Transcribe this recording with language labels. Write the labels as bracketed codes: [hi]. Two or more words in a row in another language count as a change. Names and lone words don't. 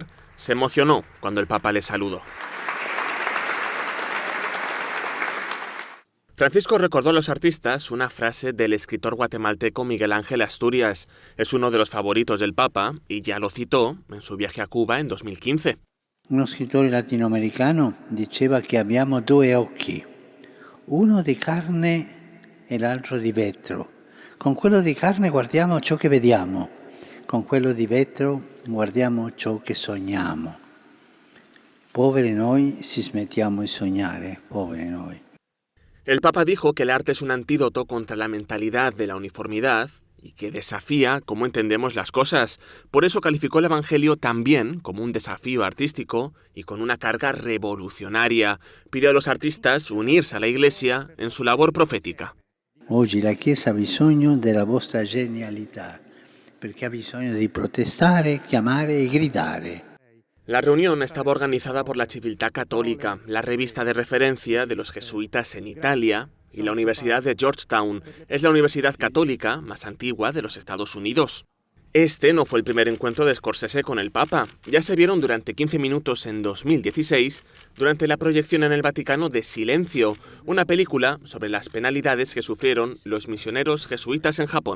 [es] Se emocionó cuando el Papa le saludó. Francisco recordó a los artistas una frase del escritor guatemalteco Miguel Ángel Asturias. Es uno de los favoritos del Papa y ya lo citó en su viaje a Cuba en 2015. [it] Uno scrittore latinoamericano diceva che abbiamo due occhi, uno di carne e l'altro di vetro. Con quello di carne guardiamo ciò che vediamo, con quello di vetro guardiamo ciò che sogniamo. Poveri noi si smettiamo di sognare, poveri noi. [es] El Papa dijo que el arte es un antídoto contra la mentalidad de la uniformidad y que desafía cómo entendemos las cosas. Por eso calificó el Evangelio también como un desafío artístico y con una carga revolucionaria. Pidió a los artistas unirse a la Iglesia en su labor profética. [it] Oggi la Chiesa ha bisogno della vostra genialità, perché ha bisogno di protestare, chiamare e gridare. [es] La reunión estaba organizada por la Civiltà Católica, la revista de referencia de los jesuitas en Italia, y la Universidad de Georgetown. Es la universidad católica más antigua de los Estados Unidos. Este no fue el primer encuentro de Scorsese con el Papa. Ya se vieron durante 15 minutos en 2016, durante la proyección en el Vaticano de Silencio, una película sobre las penalidades que sufrieron los misioneros jesuitas en Japón.